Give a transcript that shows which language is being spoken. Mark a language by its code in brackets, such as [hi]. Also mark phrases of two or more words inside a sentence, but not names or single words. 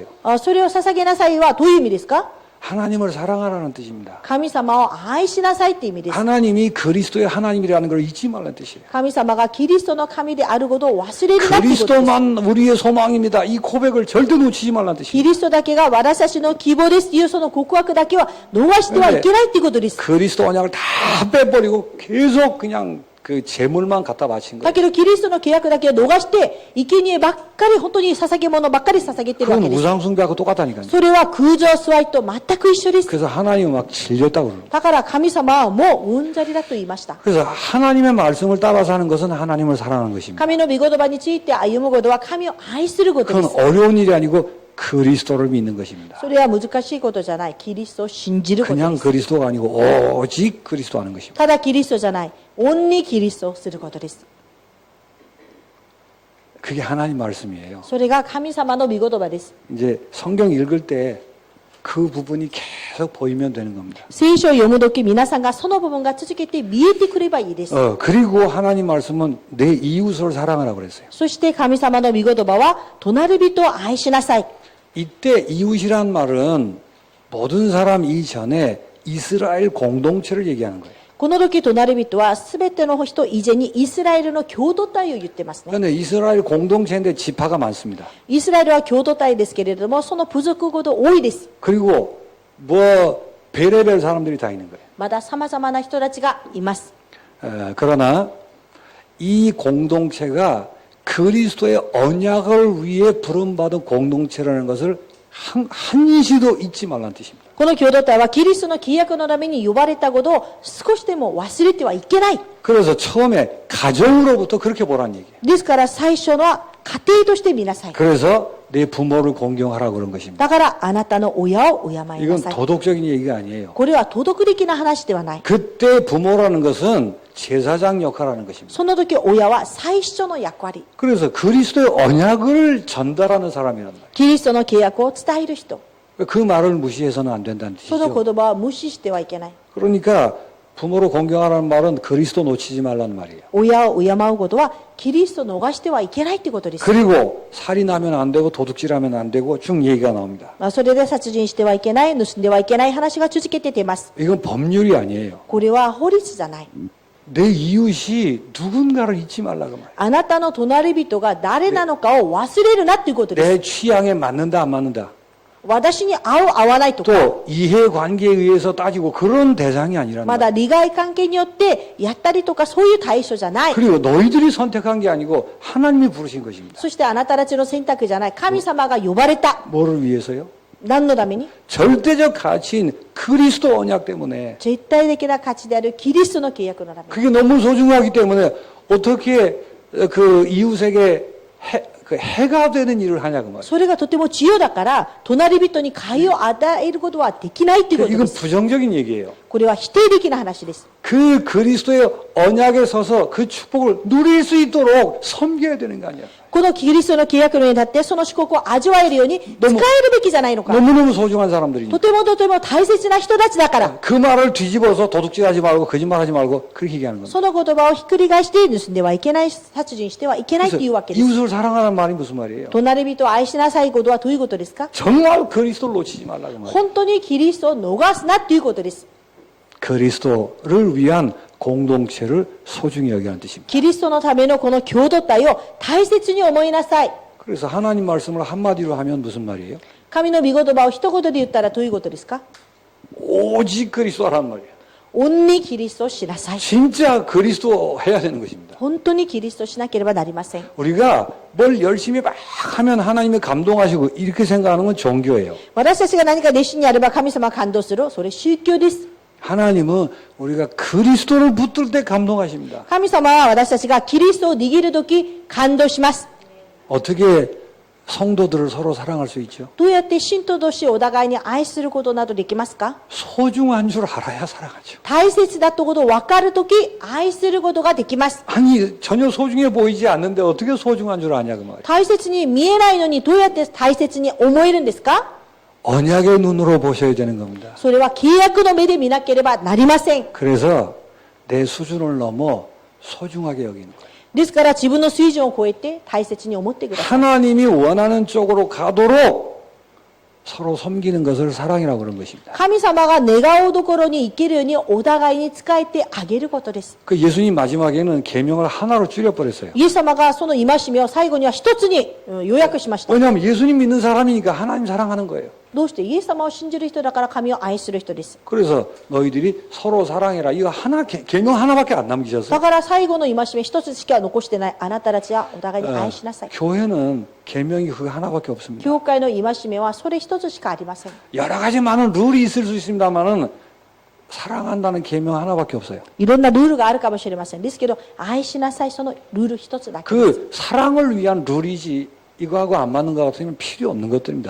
[ja] それを捧げなさいはどういう意味ですか？ [ko] 하나님을 사랑하라는 뜻입니다. [ja] 神様を愛しなさいって意味です。 [ko] 하나님이 그리스도의 하나님이라는 걸 잊지 말라는 뜻이에요. [ja] 神様がキリストの神であることを忘れるなっていうことです。 [ko] 그리스도만 우리의 소망입니다. 이 고백을 절대 놓치지 말라는 뜻이에요. [ja] キリストだけが私たちの希望ですというその告白だけは逃してはいけないっていうことです。 [ko] 그리스도 언약을 다 빼버리고 계속 그냥 그 제물만 갖다 바친 [ja] だ [ko] 거예요. [ja] けどキリストの契約だけを逃して生贄ばっかり本当に捧げ物ばっかり捧げてるわ [ko] 그건 [ja] けです。 [ko] 우상숭배하고 똑같다니까요. [ja] それは空情崇拝と全く一緒です。 [ko] 그래서 하나님은 막 질렸다고 그러는 거예요. [ja] だから神様はもううんざりだと言いました。 [ko] 그래서 하나님의 말씀을 따라서 하는 것은 하나님을 사랑하는 것입니다. [ja] 神の御言葉について歩むことは神を愛することで [ko] 그건 [ja] す。 [ko] 어려운 일이 아니고 그리스도를 믿는 것입니다. [ja] それは難しいことじゃない。キリストを信じることで [ko] 그냥 [ja] す。 [ko] 그리스도가 아니고 오직 그리스도 하는 것입니다. [ja] ただキリストじゃない。オンリーキリストをすることです。 [ko] 그게 하나님 말씀이에요. [ja] それが神様の御言葉です。 [ko] 이제 성경 읽을 때 그 부분이 계속 보이면 되는 겁니다. [ja] 聖書を読むとき皆さんがその部分が続けて見えてくればいいです。 [ko] 그리고 하나님 말씀은 내 이웃을 사랑하라고 그랬어요. [ja] そして神様の御言葉は隣人を愛しなさい。 [ko] 이때 이웃이란 말은 모든 사람 이전에 이스라엘 공동체를 얘기하는 거예요. [ja] この時隣人は全ての人以前にイスラエルの共同体を言ってますね。 [ko] 그런데 이스라엘 공동체인데 지파가 많습니다. [ja] イスラエルは共同体ですけれども、その部族ごと多いです。 [ko] 그리고 별의별 사람들이 다 있는 거예요. [ja] まだ様々な人たちがいます。 [ko] 그러나 이 공동체가 그리스도의 언약을 위해 부름받은 공동체라는 것을 한시도 잊지 말라는 뜻입니다. [ja] この共同体はキリストの契約のために呼ばれたことを少しでも忘れてはいけない。 [ko] 그래서 처음에 가정으로부터 그렇게 보라는 얘기예요. [ja] ですから最初のは家庭として見なさい。 [ko] 그래서 내 부모를 공경하라 그런 것입니다. [ja] だからあなたの親を敬いな [ko] 이건 [ja] さい。 [ko] 도덕적인 얘기가 아니에요. [ja] これは道徳的な話ではない。 [ko] 그때 부모라는 것은 제사장 역할하는 것입니다. [ja] その時親は最初の役割。 [ko] 그래서 그리스도의 언약을 전달하는 사람이란 말이에요. [ja] キリストの契約を伝える人。 [ko] 그 말을 무시해서는 안 된다는 [ja] その [ko] 뜻이죠. [ja] 言葉は無視してはいけない。 [ko] 그러니까 부모를 공경하라는 말은 그리스도 놓치지 말라는 말이에요. [ja] 親を敬うことはキリストを逃してはいけないということです。 [ko] 그리고 살인하면 안 되고 도둑질하면 안 되고 쭉 얘기가 나옵니다. [ja] それで殺人してはいけない、盗んではいけない話が続けて出ます。 [ko] 이건 법률이 아니에요. [ja] これは法律じゃない。 [ko] 내 이웃이 누군가를 잊지 말라고 말이에요. [ja] あなたの隣人が誰なのかを忘れるなということです。 [ko] 내 취향에 맞는다 안 맞는다. [ja] 私に合う合わないとか、 [ko] 또 이해관계에 의해서 따지고 그런 대상이 아니라는 [ja] ま [ko] 거예요. [ja] だ利害関係によってやったりとかそういう対象じゃない。 [ko] 그리고 너희들이 선택한 게 아니고 하나님이 부르신 것입니다. [ja] そしてあなたたちの選択じゃない。神様が呼ばれた。 [ko] 뭐를 위해서요? [ja] 何のために？ [ko] 절대적 가치인 그리스도 언약 때문에 [ja] 絶対的な価値であるキリストの契約のために。 [ko] 그게 너무 소중하기 때문에 어떻게 그 이웃에게 해가 되는 일을 하냐고 말이에요. [ja] それがとても重要だから、隣人に害を与えることはできないということで [ko] 이건 [ja] す。 [ko] 부정적인 얘기예요. [ja] これは否定的な話です。 [ko] 그 그리스도의 언약에 서서 그 축복을 누릴 수 있도록 섬겨야 되는 거 아니야. [ja] このキリストの契約の上に立って、その祝福を味わえるように使えるべきじゃないのか。 [ko] 너무너무 소중한 사람들이니까. [ja] とてもとても大切な人たちだから。 [ko] 그 말을 뒤집어서 도둑질하지 말고 거짓말하지 말고 그렇게 얘기하는 겁니다. [ja] その言葉をひっくり返して、盗んではいけない、殺人してはいけないというわけです。 [ko] 이웃을 사랑하는 말이 무슨 말이에요? [ja] 隣人を愛しなさいことはどういうことですか？ [ko] 정말 그리스도를 놓치지 말라고 말이에요. [ja] 本当にキリストを逃すなということです。 [ko] 그리스도를 위한 공동체를 소중히 여기는 뜻입니다. [ja] キリストのためのこの共同体を大切に思いなさい。 [ko] 그래서 하나님 말씀을 한마디로 하면 무슨 말이에요? [ja] 神の御言葉を一言で言ったらどういうことですか？ [ko] 오직 그리스도라는 말이에요. [ja] オンリーキリストをしなさい。 [ko] 진짜 그리스도 해야 되는 것입니다. [ja] 本当にキリストをしなければなりません。 [ko] 우리가 뭘 열심히 막 하면 하나님이 감동하시고 이렇게 생각하는 건 종교예요. [ja] 私たちが何か熱心にやれば神様が感動する。それ宗教です。 [ko] 하나님은 우리가 그리스도를 붙들 때 감동하십니다. [ja] 神様は私たちがキリストを握るとき感動します。 [ko] 어떻게 성도들을 서로 사랑할 수 있죠? [ja] どうやって信徒同士をお互いに愛することなどできますか？ [ko] 소중한 줄 알아야 사랑하죠. [ja] 大切だということを分かるとき愛することができます。 [ko] 아니 전혀 소중해 보이지 않는데 어떻게 소중한 줄 아냐고 말이에요. [ja] 大切に見えないのにどうやって大切に思えるんですか？ [ko] 언약의 눈으로 보셔야 되는 겁니다. [ja] それは契約の目で見なければなりません。 [ko] 그래서 내 수준을 넘어 소중하게 여기는 거예요. [ja] ですから自分の水準を超えて大切に思ってください。 [ko] 하나님이 원하는 쪽으로 가도록 서로 섬기는 것을 사랑이라고 그런 것입니다. [ja] 神様が願うところに行けるようにお互いに仕えてあげることです。 [ko] 그 예수님 마지막에는 계명을 하나로 줄여버렸어요. [ja] イエス様がその戒めを最後には一つに要約しました。 [ko] 왜냐하면 예수님 믿는 사람이니까 하나님 사랑하는 거예요. [ja] どうしてイエス様を信じる人だから神を愛する人です。 [ko] 그래서 너희들이 서로 사랑해라. 이거 하나 계명 하나밖에 안 [ja] だ [ko] 남기셨어요. [ja] から最後の戒め一つしか残してないあなたたちはお互いに愛しなさい。 [ko] 교회는 계명이 그거 하나밖에 없습니다. [ja] 教会の戒めはそれ一つしかありません。 [ko] 여러 가지 많은 룰이 있을 수 있습니다만은 사랑한다는 계명 하나밖에 없어요. [ja] いろんなルールがあるかもしれません。ですけど愛しなさいそのルール一つだけです。 [ko] 그 사랑을 위한 룰이지 이거하고 안 맞는 것 같으면 필요 없는 것들입니다.